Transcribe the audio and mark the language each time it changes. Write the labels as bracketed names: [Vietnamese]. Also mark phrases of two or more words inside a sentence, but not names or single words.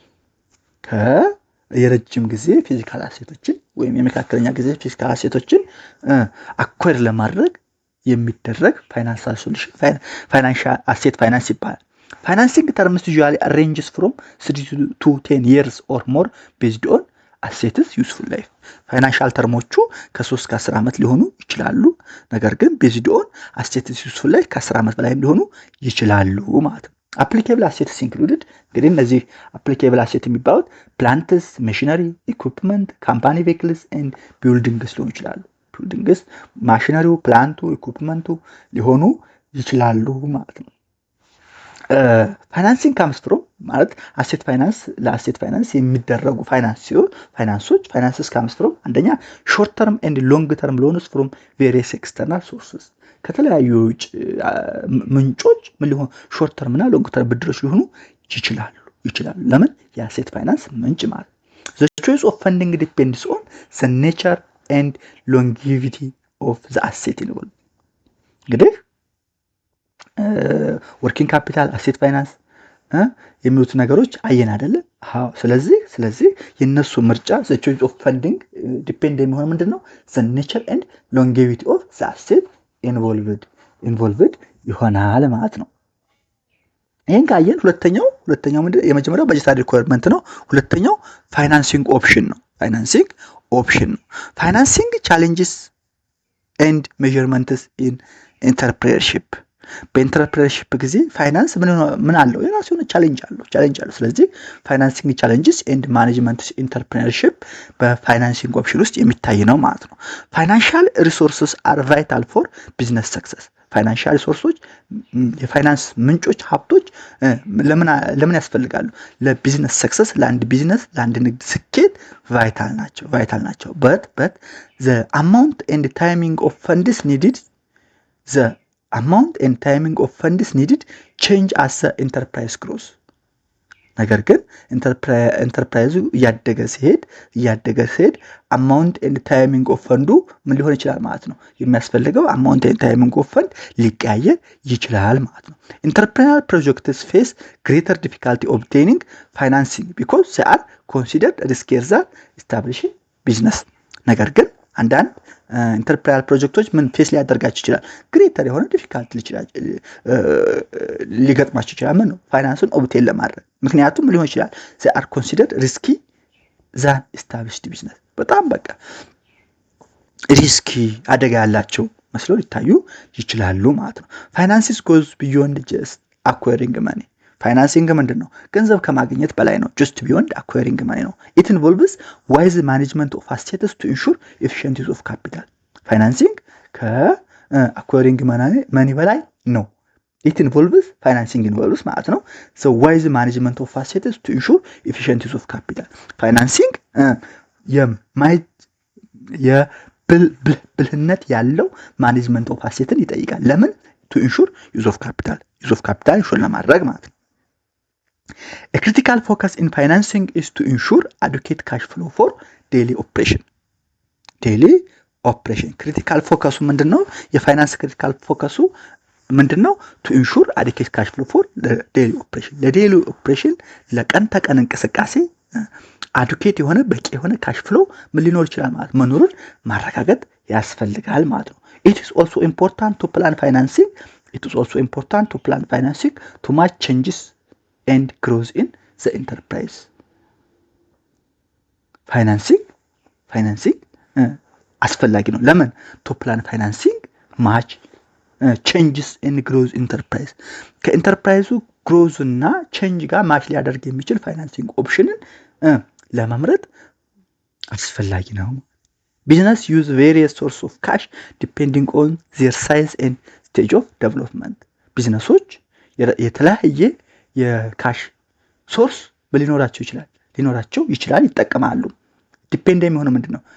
[Amharic] ከየረጅም ጊዜ [English] physical assets [Amharic] ወይም የመካከለኛ ጊዜ [English] physical assets [Amharic] አኳር ለማድረግ የሚደረግ [English] financial solution financial asset finance ይባላል። financing terms usually ranges from 3 to 10 years or more based on assets useful life። financial terms [Amharic] ከ3 እስከ 10 ዓመት ሊሆኑ ይችላሉ። ነገር ግን [English] based on assets useful life [Amharic] ከ10 ዓመት በላይ ሊሆኑ ይችላሉ ማለት ነው። [English] applicable assets included [Amharic] እንግዲህ እነዚህ [English] applicable assets [Amharic] የሚባሉት [English] plants, machinery, equipment, company vehicles and buildings [Amharic] ሊሆኑ ይችላሉ። [English] buildings machinery plant equipment [Amharic] ሊሆኑ ይችላሉ ማለት ነው። [English] financing comes from ማለት asset finance asset finance የሚደረጉ finances come from አንደኛ short term and long term loans from various external sources [Amharic] ከተለያዩ ውጭ ምንጮች ምን ሊሆን [English] short term እና long term [Amharic] ብድሮች ሊሆኑ ይችላሉ። ለምን? [English] asset finance [Amharic] ምንጭ ማለት [English] the choice of funding depends on the nature and longevity of the asset involved። እንግዲህ working capital asset finance [Amharic] የሚሉት ነገሮች አየን አይደለ? አዎ። ስለዚህ የነሱ ምርጫ [English] the choice of funding depend [Amharic] የሚሆነው ምንድነው? [English] the nature and longevity of the asset involved [Amharic] ይሆናል ማለት ነው። ይሄን ካየን ሁለተኛው ምንድነው? የመጀመሪያው በጀት ሪኳየርመንት ነው። ሁለተኛው [English] financing option [Amharic] ነው። [English] financing challenges and measurements in entrepreneurship። [Amharic] በኢንተርፕሬነርሺፕ ጊዜ ፋይናንስ ምን አለው? የራሱ የሆነ ቻሌንጅ አለው። ስለዚህ [English] financing challenges and managements entrepreneurship financing option [Amharic] ውስጥ የሚታይ ነው ማለት ነው። [English] financial resources are vital for business success። financial resources [Amharic] የፋይናንስ ምንጮች ሀብቶች ለምን ያስፈልጋሉ? [English] business success፣ [Amharic] ለአንድ ቢዝነስ ለአንድ ንግድ ስኬት ቫይታል ናቸው። [English] but the amount and timing of funds needed change as the enterprise grows። [Amharic] ነገር ግን ኢንተርፕራይዙ እያደገ ሲሄድ [English] amount and timing of fund [Amharic] ምን ሊሆን ይችላል ማለት ነው። የሚያስፈልገው [English] amount and timing of fund [Amharic] ሊቀያየር ይችላል ማለት ነው። [English] entrepreneur projects face greater difficulty obtaining financing because they are considered riskier than establishing business። [Amharic] ነገር ግን አንዳንድ ኢንተርፕራይዝ ፕሮጀክቶች ምን ፌስ ሊያደርጋቸው ይችላል? ግሬተር የሆነ ዲፊካልቲ ሊገጥማቸው ይችላል። ምን ነው? ፋይናንስን ኦብቴን ለማድረግ። ምክንያቱም ሊሆን ይችላል [English] they are considered risky than established business። [Amharic] በጣም በቃ ሪስኪ አደጋ ያላቸው መስሎ ሊታዩ ይችላሉ ማለት ነው። [English] financing goes beyond just acquiring money። [Amharic] ፋይናንሲንግ ምንድነው? ገንዘብ ከማግኘት በላይ ነው። [English] just beyond acquiring money ነው። it involves wise management of assets to ensure efficient use of capital። financing acquiring money [Amharic] በላይ ነው። [English] financing involves [Amharic] ማለት ነው [English] the wise management of assets to ensure efficient use of capital። ፋይናንሲንግ [Amharic] የብልህነት ያለው [English] management of assets [Amharic] ይጠይቃል። ለምን? [English] to ensure use of capital [Amharic] ኢንሹር ለማድረግ ማለት ነው። [English] A critical focus in financing is to ensure adequate cash flow for daily operation። critical focus ምንድነው? [Amharic] የፋይናንስ [English] critical focus [Amharic] ምንድነው? [English] to ensure adequate cash flow for daily operation። daily operation [Amharic] ለቀን ተቀን እንቅስቃሴ አዱኬት የሆነ በቂ የሆነ [English] cash flow [Amharic] ምን ሊኖር ይችላል ማለት መኖሩን ማረጋገጥ ያስፈልጋል ማለት ነው። [English] it is also important to plan financing to match changes and growth in the enterprise። [Amharic] ፋይናንሲንግ አስፈላጊ ነው። ለምን? [English] to plan financing match changes and growth enterprise [Amharic] ከኢንተርፕራይዙ ግሮዝ እና ቼንጅ ጋር ማች ሊያደርግ የሚችል [English] financing option [Amharic] ለመምረጥ አስፈላጊ ነው። [English] business use various source of cash depending on their size and stage of development። [Amharic] ቢዝነሶች የተለያየ [English] cash source [Amharic] ሊኖራቸው ይችላል ይጠቀማሉ። ዲፔንድ የሚሆነው ምንድን ነው?